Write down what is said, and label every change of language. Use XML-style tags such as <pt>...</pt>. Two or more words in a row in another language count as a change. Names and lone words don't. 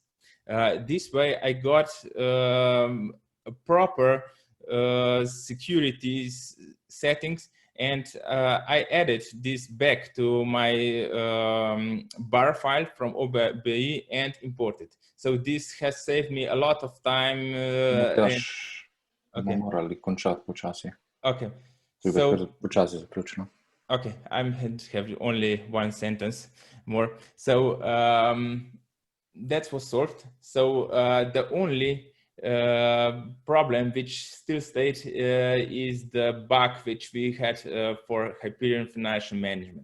<en>This way I got a proper security settings, and I added this back to my bar file from OBIE and imported. So this has saved me a lot of time. Okay.</en> <sl>Morali končati počasi.</sl> <en>Okay.</en> <sl>So, počasi zaključeno.</sl> <en>Okay, I have only one sentence more. So that was solved. So the only problem which still stays is the bug which we had for Hyperion Financial Management.</en>